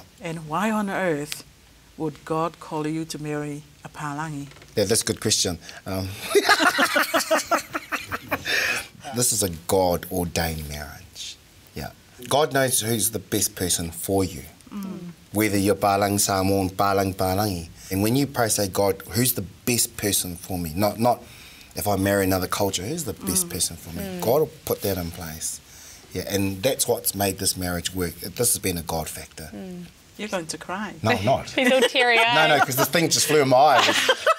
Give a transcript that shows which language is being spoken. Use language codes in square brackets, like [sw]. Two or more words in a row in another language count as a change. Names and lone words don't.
[en] And why on earth would God call you to marry a palangi? Yeah, that's a good question. This is a God-ordained marriage. Yeah. God knows who's the best person for you. Whether you're palangi Samoan, palangi. And when you pray, say, God, who's the best person for me? Not if I marry another culture, who's the best person for me? God will put that in place. Yeah, and that's what's made this marriage work. This has been a God factor. You're going to cry. No, I'm not. He's all teary-eyed. No, because this thing just flew in my eye.